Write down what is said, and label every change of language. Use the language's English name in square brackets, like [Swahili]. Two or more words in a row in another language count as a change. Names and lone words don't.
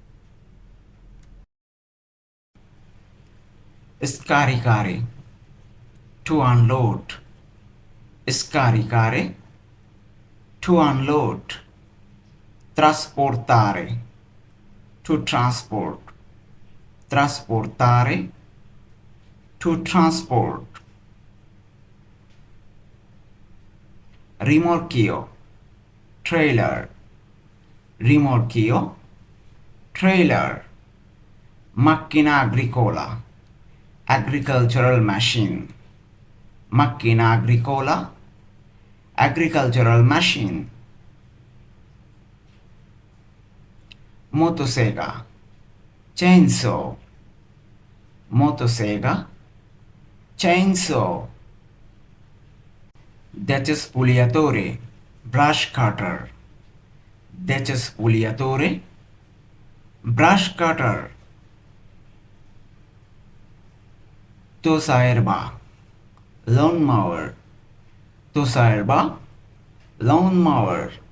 [English] scaricare, to unload, scaricare, to unload, trasportare, to transport, trasportare, to transport, [Italian] rimorchio, trailer, rimorchio, trailer, macchina agricola, [English] agricultural machine, [Italian] macchina agricola, [English] agricultural machine, [Italian] motosega, chainsaw, motosega, chainsaw, [English] decispuliatore, brush cutter, decispuliatore, brush cutter, tosaerba, lawnmower, tosaerba, lawnmower,